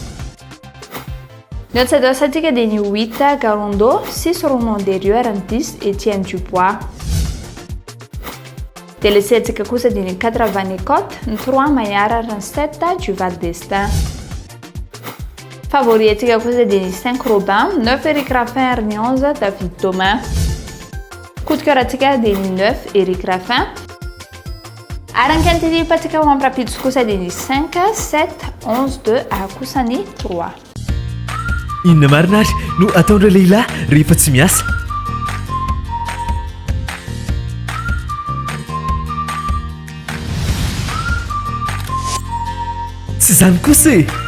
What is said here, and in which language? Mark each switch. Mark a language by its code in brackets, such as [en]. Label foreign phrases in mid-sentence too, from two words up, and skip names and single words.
[mg] Ny outsider tsika dia ny 8 Garondo, 6 Ronan Derieux ary ny 10 Etienne Dubois. dia le C-ntsika kosa dia ny 80 ny Cote, ny 3 Maillard ary ny 7 du Val d'Estaing. Favori antsika kosa dia ny 5 Robin, 9 Eric Raffin ary ny 11 David Thomas. [fr] Coup de cœur [mg] antsika dia ny 9 Eric Raffin. Ary ny quinte antsika ho ampirapiditra kosa dia ny 5, 7, 11, 2 ary kosa ny 3. Inona marina ary no ataondreo lehilahy rehefa tsy miasa? Tsy zany kosa e!